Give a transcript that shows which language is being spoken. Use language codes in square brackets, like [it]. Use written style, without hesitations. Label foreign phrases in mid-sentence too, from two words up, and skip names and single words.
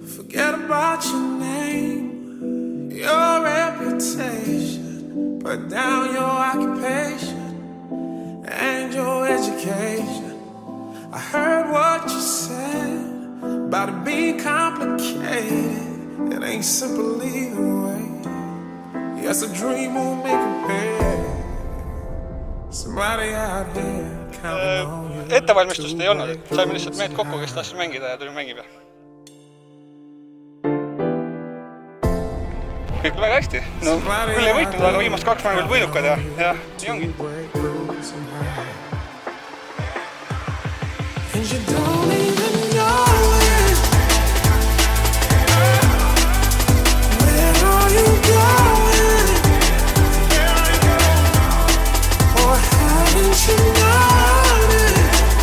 [en] Forget about your name, your reputation, put down your occupation and your education. I heard what you said about it being complicated. It ain't simple either way. Yes, a dream won't make a pay. Somebody out here counting on you. [et] Ettevalmistust ei olnud, saime lihtsalt mehed kokku, kes tahtsid mängida ja tuli mängida. Kõik väga hästi. No, küll ei võitnud, aga viimast 2 mängu olid võidukad ja nii ongi. [en] And you don't even know it. Where are you going? Or haven't you noticed?